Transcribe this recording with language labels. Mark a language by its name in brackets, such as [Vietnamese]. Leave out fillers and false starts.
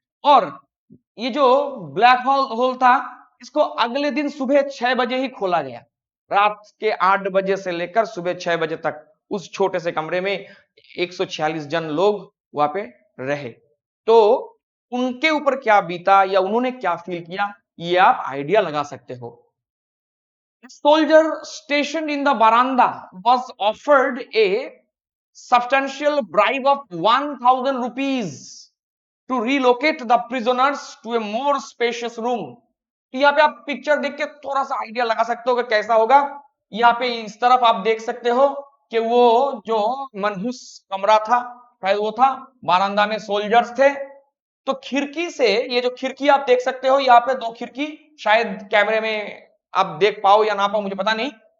[Hindi] और ये जो ब्लैक होल था, इसको अगले दिन सुबह 6 बजे ही खोला गया। रात के 8 बजे से लेकर सुबह 6 बजे तक उस छोटे से कमरे में 146 जन लोग वहां पे रहे। तो उनके ऊपर क्या बीता या उन्होंने क्या फील किया, ये आप आइडिया लगा सकते हो। [English] Soldier stationed in the veranda was offered a substantial bribe of 1000 rupees to relocate the prisoners to a more spacious room। [Hindi] तो यहाँ पे आप पिक्चर देख के थोड़ा सा आइडिया लगा सकते हो कि कैसा होगा। यहाँ पे इस तरफ आप देख सकते हो कि वो जो मनहूस कमरा था, शायद वो था बारांदा में सोल्जर्स थे। तो खिड़की से, ये जो खिड़की आप देख सकते हो, यहाँ पे दो खिड़की, शायद कैमरे में आप देख पाओ या ना पाओ मुझे पता नहीं,